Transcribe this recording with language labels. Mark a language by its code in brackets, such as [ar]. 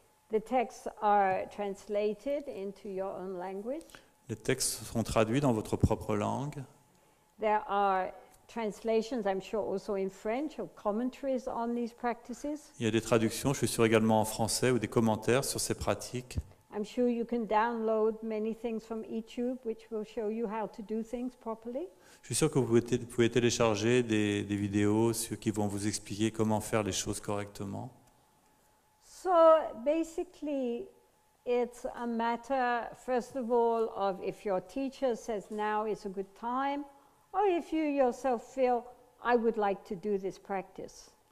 [en] The texts are translated into your own language. [fr] Les textes seront traduits dans votre propre langue. [en] There are translations, I'm sure, also in French, or commentaries on these practices. [fr] Il y a des traductions, je suis sûr également en français, ou des commentaires sur ces pratiques. [en] I'm sure you can download many things from YouTube, which will show you how to do things properly. [fr] Je suis sûr que vous pouvez télécharger des vidéos qui vont vous expliquer comment faire les choses correctement. [en] So basically, it's a matter, first of all, of if your teacher says now is a good time, or if you yourself feel, I would like to do this practice.